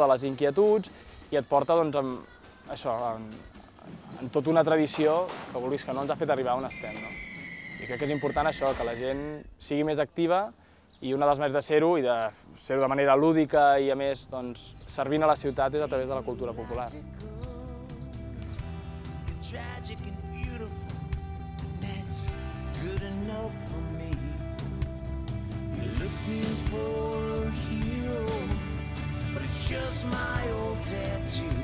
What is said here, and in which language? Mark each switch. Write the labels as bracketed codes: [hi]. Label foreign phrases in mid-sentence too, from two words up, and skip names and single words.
[ca] De les inquietuds, i et porta doncs, en tota una tradició que vulguis que no ens ha fet arribar on estem. No? I crec que és important això, que la gent sigui més activa i una de les maneres de ser-ho i de ser-ho de manera lúdica i a més doncs, servint a la ciutat és a través de la cultura popular. [en] Tragic and beautiful, and that's good enough for me. You're looking for a hero, but it's just my old tattoo.